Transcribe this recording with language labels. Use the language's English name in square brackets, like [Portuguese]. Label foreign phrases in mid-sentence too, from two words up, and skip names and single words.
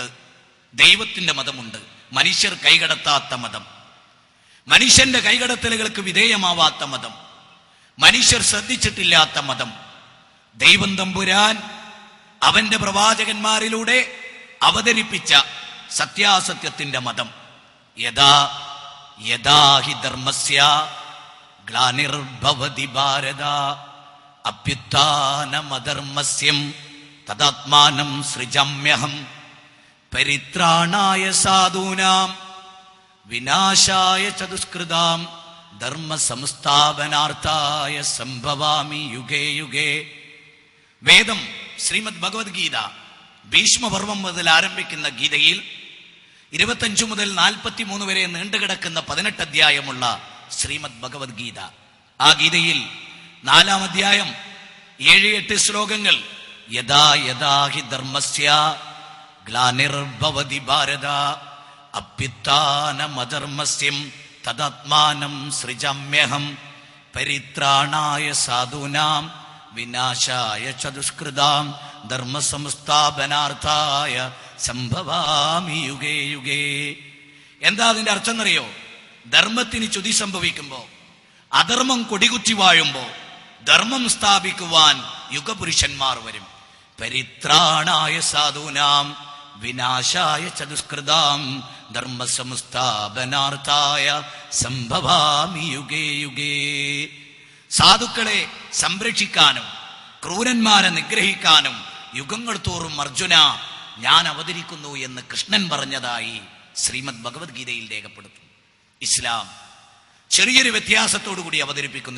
[Malayalam] ദൈവത്തിന്റെ മതമുണ്ട്, മനുഷ്യർ കൈകടത്താത്ത മതം, മനുഷ്യന്റെ കൈകടത്തലുകൾക്ക് വിധേയമാവാത്ത മതം, മനുഷ്യർ ശ്രദ്ധിച്ചിട്ടില്ലാത്ത മതം. ദൈവം തമ്പുരാൻ അവന്റെ പ്രവാചകന്മാരിലൂടെ അവതരിപ്പിച്ച സത്യാസത്യത്തിന്റെ മതം. [Sanskrit] യഥാ യഥാ ഹി ധർമ്മസ്യ ഗ്ലാനിർഭവതി ഭാരത അഭ്യുത്ഥാനമധർമ്മസ്യം തദാത്മാനം സൃജമ്യഹം പരിത്രാണായ സാധൂനാം വിനാശായ ചതുഷ്കൃതാം ധർമ്മ സംസ്ഥാപനാർത്ഥായ സംഭവാമി യുഗേ യുഗേ. [Malayalam] വേദം ശ്രീമദ് ഭഗവത്ഗീത ഭീഷ്മപർവം മുതൽ ആരംഭിക്കുന്ന ഗീതയിൽ 25 മുതൽ 43 വരെ നീണ്ടുകിടക്കുന്ന 18 അധ്യായമുള്ള ശ്രീമദ് ഭഗവത്ഗീത. ആ ഗീതയിൽ 4-ാം അധ്യായം 7-8 ശ്ലോകങ്ങൾ [Sanskrit] യഥാ യഥാ ഹി ധർമ്മസ്യ ഗ്ലാനിർഭവതി ഭാരത അഭ്യുത്ഥാനമധർമ്മസ്യം തദാത്മാനം സൃജമ്യഹം പരിത്രാണായ സാധൂനാം വിനാശായ ചതുഷ്കൃതാം ധർമ്മ സംസ്ഥാപനാർത്ഥായ സംഭവാമി യുഗേ യുഗേ. [Malayalam] എന്താ അതിന്റെ അർത്ഥം എന്നറിയോ? ധർമ്മത്തിന് ചുതി സംഭവിക്കുമ്പോ, അധർമ്മം കൊടികുത്തി വാഴുമ്പോ ധർമ്മം സ്ഥാപിക്കുവാൻ യുഗപുരുഷന്മാർ വരും. [Sanskrit] പരിത്രാണായ സാധൂനാം വിനാശായ ചതുഷ്കൃതാം ധർമ്മ സംസ്ഥാപനാർത്ഥായ സംഭവാമി യുഗേ യുഗേ. [Malayalam] സാധുക്കളെ സംരക്ഷിക്കാനും ക്രൂരന്മാരെ നിഗ്രഹിക്കാനും യുഗങ്ങൾ തോറും അർജുന ഞാൻ അവതരിക്കുന്നു എന്ന് കൃഷ്ണൻ പറഞ്ഞതായി ശ്രീമദ് ഭഗവത്ഗീതയിൽ രേഖപ്പെടുത്തും. ഇസ്ലാം ചെറിയൊരു വ്യത്യാസത്തോടു കൂടി അവതരിപ്പിക്കുന്നു.